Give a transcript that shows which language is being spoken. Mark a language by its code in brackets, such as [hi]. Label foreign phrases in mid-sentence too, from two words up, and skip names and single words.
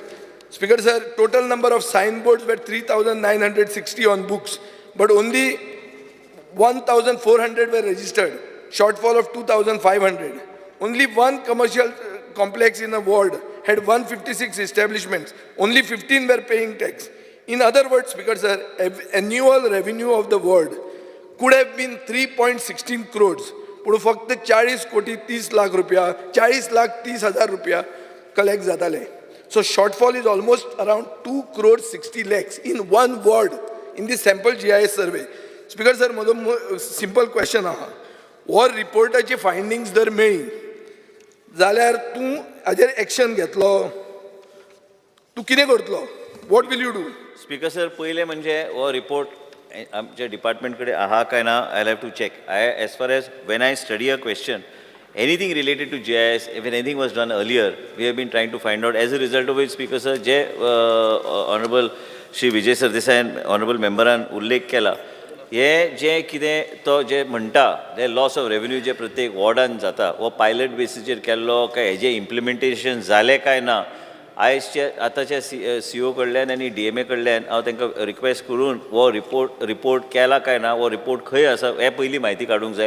[en] Speaker sir, total number of signboards were 3960 on books, but only 1400 were registered, shortfall of 2500. Only one commercial complex in a ward had 156 establishments, only 15 were paying tax. In other words, Speaker sir, annual revenue of the ward could have been 3.16 crores, but [kok] फक्त 40 कोटी 30 लाख रुपया, 40 लाख 30,000 रुपया collect जाताले. [en] So shortfall is almost around 2 crores 60 lakhs in one ward in the sample GIS survey. Speaker sir, [kok] म्हजो [en] simple question [kok] आहा, हो रिपोर्टाची फायंडिंग्स जर मेळ्ळी जाल्यार तूं हाजेर एक्शन घेतलो, तूं कितें करतलो? [en] What will you do? Speaker sir, [kok] पहिले म्हणजे हो रिपोर्ट आमच्या डिपार्टमेंट कडेन आहा काय ना, [en] I have to check. As far as when I study a question, anything related to GIS, if anything was done earlier, we have been trying to find out. As a result of which, Speaker sir, [kok] जे Honorable Shri Vijay Sardesai Honorable Memberan उल्लेख केला, हे जे कितें तो जे म्हणटा ते [en] loss of revenue [kok] जे प्रत्येक वॉर्डान जाता, वो पायलट बेसिसचेर केल्लो काय हेजे इम्प्लिमेंटेशन जालें काय ना, आयएसच्या आतांच्या CEO कडल्यान आनी DMA कडल्यान हांव तांकां रिक्वेस्ट करून हो रिपोर्ट केला काय ना, हो रिपोर्ट खंय आसा हे पयलीं म्हायती काडूंक जाय.